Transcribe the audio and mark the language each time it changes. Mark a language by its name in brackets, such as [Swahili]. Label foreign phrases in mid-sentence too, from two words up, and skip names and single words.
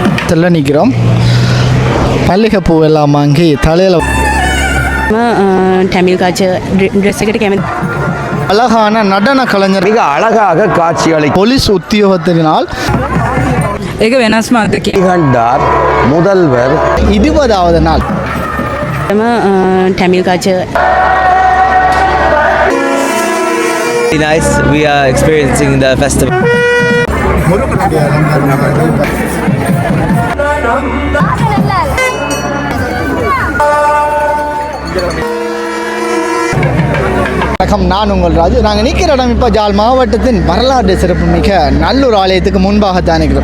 [Tamil] வாசலில் நிற்கிறோம். மல்லிகைப்பூ எல்லாம் வாங்கி தலையில் [Sinhala] தமிழ் [English] culture dress [Sinhala] எකට කැමති [Tamil] அழகான நடன கலைஞர் மிக அழகாக காட்சிகளை போலீஸ் உத்தியோகத்தினால் [Sinhala] ඒක වෙනස්ම අත්දැකීමක්. [Tamil] கண்டார் முதல்வர் 20வது நாள் தமிழ் கல்ச்சர் [English] Nice. We are experiencing the festival. [Tamil] வணக்கம், நான் உங்கள் ராஜு. நாங்கள் நிற்கிற இடம் இப்போ ஜாழ் மாவட்டத்தின் வரலாற்று சிறப்புமிக்க நல்லூர் ஆலயத்துக்கு முன்பாகத்தான் நிற்கிறோம்.